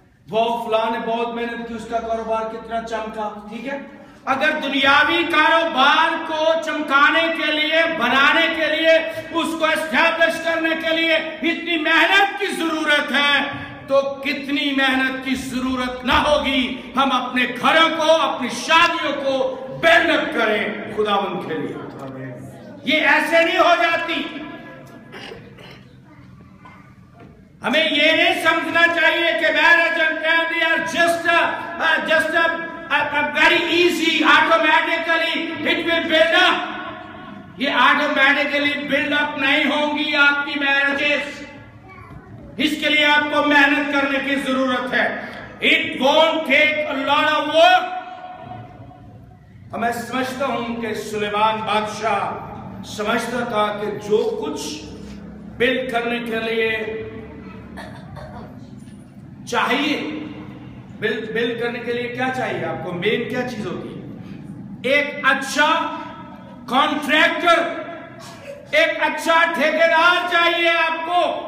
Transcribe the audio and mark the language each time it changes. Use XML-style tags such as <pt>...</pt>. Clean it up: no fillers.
<ur>وہ فلاں نے بہت محنت کی، اس کا کاروبار کتنا چمکا، ٹھیک ہے۔ اگر دنیاوی کاروبار کو چمکانے کے لیے، بنانے کے لیے، اس کو اسٹیبلش کرنے کے لیے اتنی محنت کی ضرورت ہے، تو کتنی محنت کی ضرورت نہ ہوگی ہم اپنے گھروں کو، اپنی شادیوں کو بلڈ اپ کریں خداوند کے لیے۔ یہ ایسے نہیں ہو جاتی۔ ہمیں یہ نہیں سمجھنا چاہیے کہ</ur> <en>marriage and family are just a very easy, automatically it will build up.</en> <ur>یہ</ur> <en>automatically build up</en> <ur>نہیں ہوں گی آپ کی marriages. اس کے لیے آپ کو محنت کرنے کی ضرورت ہے.</ur> <en>It won't take a lot of work.</en> <ur>میں سمجھتا ہوں کہ سلیمان بادشاہ سمجھتا تھا کہ جو کچھ بلڈ کرنے کے لیے چاہیے، بلڈ کرنے کے لیے کیا چاہیے آپ کو؟ مین کیا چیز ہوتی ہے؟ ایک اچھا کانٹریکٹر، ایک اچھا ٹھیکیدار چاہیے آپ کو.</ur>